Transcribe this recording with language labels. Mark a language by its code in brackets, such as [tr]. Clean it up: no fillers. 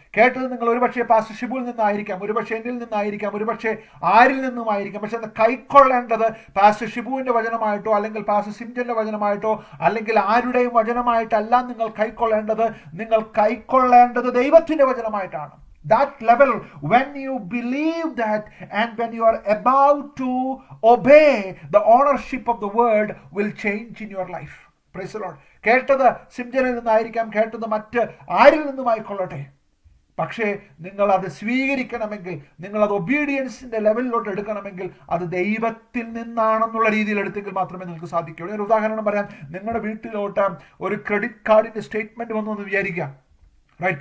[ml] കേട്ടത് നിങ്ങൾ ഒരുപക്ഷെ പാസ്റ്റർ ഷിബുവിൽ നിന്നായിരിക്കാം, ഒരുപക്ഷെ എന്നിൽ നിന്നായിരിക്കാം, ഒരുപക്ഷെ ആരിൽ നിന്നുമായിരിക്കാം. പക്ഷെ അത് കൈക്കൊള്ളേണ്ടത് പാസ്റ്റർ ഷിബുവിൻ്റെ വചനമായിട്ടോ അല്ലെങ്കിൽ പാസ്റ്റർ സിംജന്റെ വചനമായിട്ടോ അല്ലെങ്കിൽ ആരുടെയും വചനമായിട്ടല്ല നിങ്ങൾ കൈക്കൊള്ളേണ്ടത്. നിങ്ങൾ കൈക്കൊള്ളേണ്ടത് ദൈവത്തിൻ്റെ വചനമായിട്ടാണ്. [en] That level, when you believe that and when you are about to obey, the ownership of the word will change in your life. Praise the Lord. [ml] കേട്ടത് സിംജനിൽ നിന്നായിരിക്കാം, കേട്ടത് മറ്റ് ആരിൽ നിന്നുമായിക്കൊള്ളട്ടെ, പക്ഷേ നിങ്ങൾ അത് സ്വീകരിക്കണമെങ്കിൽ, നിങ്ങളത് ഒബീഡിയൻസിൻ്റെ ലെവലിലോട്ട് എടുക്കണമെങ്കിൽ അത് ദൈവത്തിൽ നിന്നാണെന്നുള്ള രീതിയിൽ എടുത്തെങ്കിൽ മാത്രമേ നിങ്ങൾക്ക് സാധിക്കുകയുള്ളൂ. ഒരു ഉദാഹരണം പറയാം. നിങ്ങളുടെ വീട്ടിലോട്ട് ഒരു ക്രെഡിറ്റ് കാർഡിൻ്റെ സ്റ്റേറ്റ്മെൻറ്റ് വന്നു എന്ന് വിചാരിക്കാം, റൈറ്റ്?